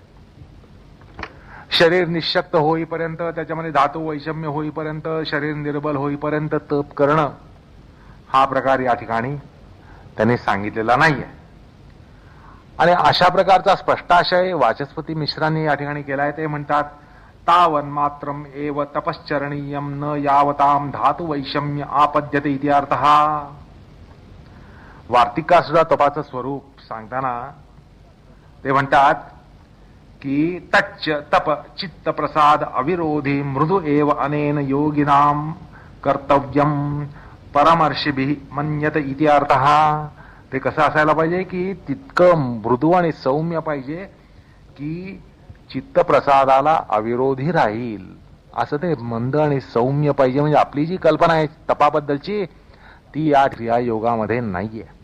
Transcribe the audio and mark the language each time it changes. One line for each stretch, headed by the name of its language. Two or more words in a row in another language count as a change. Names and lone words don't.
Marathi: शरीर निःशक्त होईपर्यंत, त्याच्यामध्ये धातू वैषम्य होईपर्यंत, शरीर निर्बल होईपर्यंत तप करणं हा प्रकार या ठिकाणी त्यांनी सांगितलेला नाहीये. आणि अशा प्रकारचा स्पष्टाशय वाचस्पती मिश्रांनी या ठिकाणी केलाय. ते म्हणतात,
Sanskrit: तावन मात्रम एव तपश्चरणीयम न यावताम धातु वैषम्य आपद्यते इति अर्थः.
Marathi: वार्तिका सुद्धा तपाचं स्वरूप सांगताना ते म्हणतात की
Sanskrit: तच्च तप चित्त प्रसाद अविरोधी मृदु एव अनेन योगिनाम कर्तव्यम परमर्षिभिः मन्यत इति अर्थः.
Marathi: ते कसं असायला पाहिजे की तितकं मृदू आणि सौम्य पाहिजे की चित्तप्रसादाला अविरोधी राहील, असं ते मंद आणि सौम्य पाहिजे. म्हणजे आपली जी कल्पना आहे तपाबद्दलची ती या क्रियायोगामध्ये नाहीये.